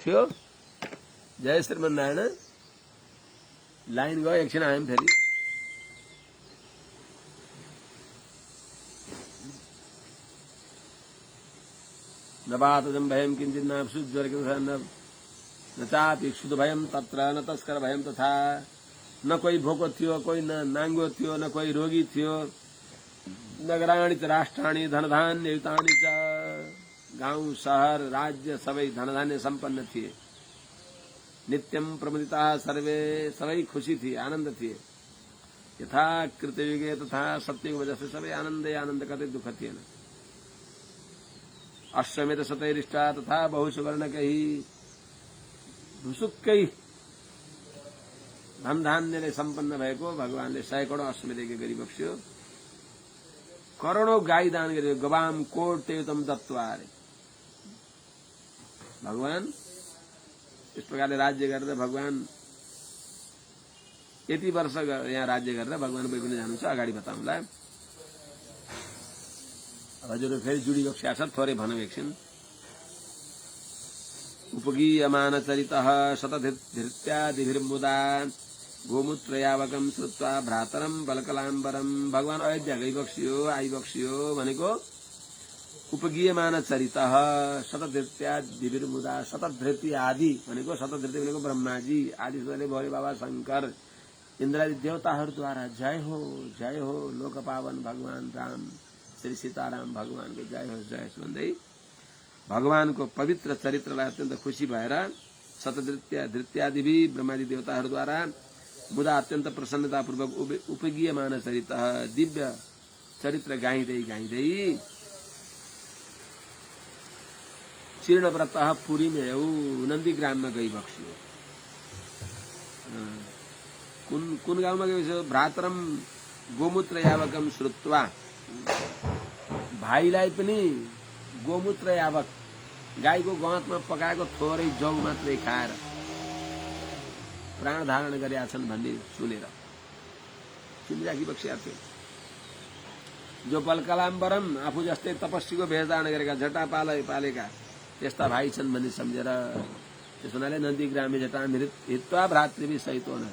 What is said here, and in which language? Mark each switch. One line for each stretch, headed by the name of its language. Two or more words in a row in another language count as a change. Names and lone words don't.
Nepali: थियो। जय श्रीमन्नारायण। लाइन गयो, एकछिन आयौँ फेरि।
Sanskrit: न बातजं भयं किञ्चित् नाप्सु न चापि क्षुध भयं तत्र न तस्कर भयं तथा।
Nepali: न कोही भोको थियो, कोही न नाङ्गो थियो, न कोही रोगी थियो।
Sanskrit: नगराणि च राष्ट्राणि धनधान्ययुतानि च।
Nepali: गाउँ शहर राज्य सबै धनधान्य सम्पन्न थिए।
Sanskrit: नित्यं प्रमुदिताः सर्वे,
Nepali: सबै खुशी थिए, आनन्द थिए।
Sanskrit: यथा कृतयुगे
Nepali: तथा सत्ययुगमा जस्तै सबै आनन्दै आनन्द, कतै दुःख थिएन।
Sanskrit: अश्वमेध शतैरिष्टा तथा बहुसुवर्णकैः।
Nepali: ढुसुक्कै धनधान्यले सम्पन्न भएको भगवानले 100 करोड अश्वमेधको गरी बक्स्यो। करोडौं गाई दान गर्यो।
Sanskrit: गवाम कोटयुतम दत्त्वा
Nepali: अरे। भगवान इस प्रकारले राज्य गरेर भगवान यति वर्ष यहाँ राज्य गरेर भगवान वैकुण्ठ जानुहुन्छ। अगाडि बताउँला। हजुर फेरि जुडी बक्स्या छ, थोरै भनौँ एकछिन।
Sanskrit: उपगीयमान चरितः शतधृत्यादिभिर्मुदा गोमूत्रयावकं श्रुत्वा भ्रातरं बलकलाम्बरम।
Nepali: भगवान अयोध्या गइबक्सियो, आइबक्सियो भनेको
Sanskrit: उपगीयमान चरितः शतधृत्यादिभिर्मुदा।
Nepali: शतधृति आदि भनेको, शतधृति भनेको ब्रह्माजी, आदि सूर्यले भोले बाबा शंकर इन्द्रादि देवताहरूद्वारा जय हो लोक पावन भगवान राम श्री सीताराम भगवानको जय हो भन्दै भगवानको पवित्र चरित्रलाई अत्यन्त खुशी भएर शतधृत्यादिभि ब्रह्मादि देवताहरूद्वारा मुदा अत्यन्त प्रसन्नतापूर्वक उपगीयमान चरित दिव्य चरित्र गाइँदै गाइँदै चीर्णव्रत पुरीमा नन्दीग्राममा गइबक्सियो। कुन गाउँमा गइबक्सियो?
Sanskrit: भ्रातरम गोमूत्र यावकम श्रुत्वा।
Nepali: भाइलाई पनि गोमूत्र यावक, गाईको गहतमा पकाएको थोरै जौ मात्रै खाएर प्राण धारण गरेका छन् भन्ने सुनेर सुनिराखिबक्सिया थियो। जो बलकलाम्बरम, आफू जस्तै तपस्वीको भेष धारण गरेका, जटा पालेका त्यस्ता भाइ छन् भन्ने सम्झेर त्यस हुनाले
Sanskrit: नन्दीग्रामे जटामृत हित्वा भ्रातृभि सहित
Nepali: हुन।